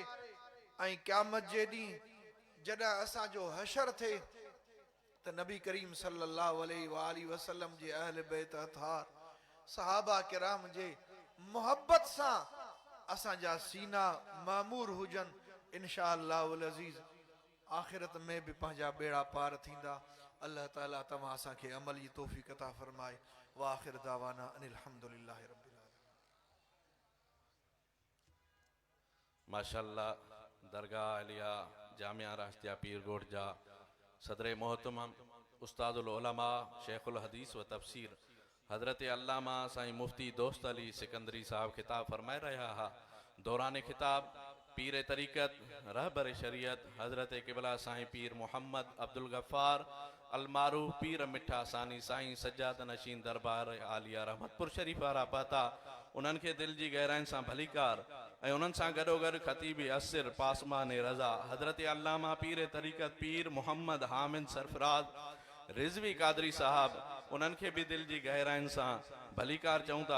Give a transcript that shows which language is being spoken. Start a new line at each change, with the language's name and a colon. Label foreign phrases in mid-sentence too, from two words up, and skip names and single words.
Sindhi: ऐं क़यामत जे ॾींहुं जॾहिं असांजो हशर थिए त नबी करीम
Arabic: صلى الله عليه وسلم
Sindhi: जे अहल बैत अतहार सहाबा किराम जे मोहब्बत सां असांजा सीना मामूर हुजनि।
Arabic: إن شاء الله العزيز
Sindhi: आखिरत में भी पंहिंजा बेड़ा पार थींदा। अल्लाह ताला तव्हां असांखे अमल जी तौफ़ीक़ अता फरमाए।
Arabic: وآخر دعوانا أن الحمد لله رب العالمين.
Sindhi: माशाअल्लाह दरगाह अलिया जामिया राशिदिया पीरगोट जा सदर मोहतरम उस्तादुल उलमा शेखुल हदीस व तफसीर हज़रत अल्लामा साईं मुफ्ती दोस्त अली सिकंदरी साहब खिताब फरमाए रहा हा। दौरान खिताब पीर तरीक़त रहबर शरीयत हज़रत क़िबला साईं पीर मोहम्मद अब्दुल गफ़ार अलमारूफ पीर मिठा सानी साईं सज्जाद नशीन दरबार आलिया रहमतपुर शरीफ वारा पता उन्हनि खे दिल जी गहराइन सां भलीकार ऐं उन्हनि सां गॾोगॾु ख़तीब असर पासमान रज़ा हज़रत अल्लामा पीर तरीक़त पीर मोहम्मद हामिद सरफराज रिजवी कादरी साहब उन्हनि खे भी दिल जी गहराइन सां भलीकार चऊं था।